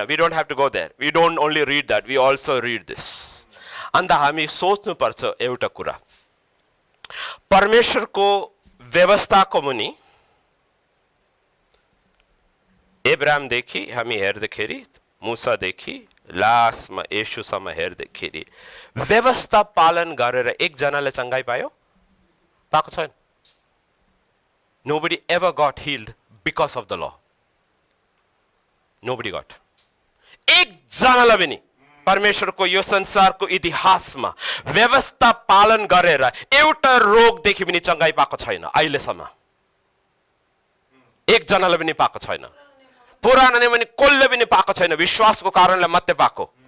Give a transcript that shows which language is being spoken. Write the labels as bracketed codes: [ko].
[en] We don't have to go there, we don't only read that, we also read this. [ne] अन्त हामी सोच्नुपर्छ एउटा कुरा, परमेश्वरको व्यवस्थाको मुनि एब्रामदेखि हामी हेर्दाखेरि, मुसादेखि लास्टमा येशूसम्म हेर्दाखेरि व्यवस्था पालन गरेर एकजनाले चङ्गाई पायो? पाएको छैन। [en] Nobody ever got healed because of the law. Nobody got. [ne] एकजनालाई पनि परमेश्वरको यो संसारको इतिहासमा व्यवस्था पालन गरेर एउटा रोगदेखि पनि चङ्गाई पाएको छैन अहिलेसम्म। एकजनालाई पनि पाएको छैन। पुरानो नियममा कसले पनि पाएको छैन, विश्वासको कारणले मात्रै पाएको।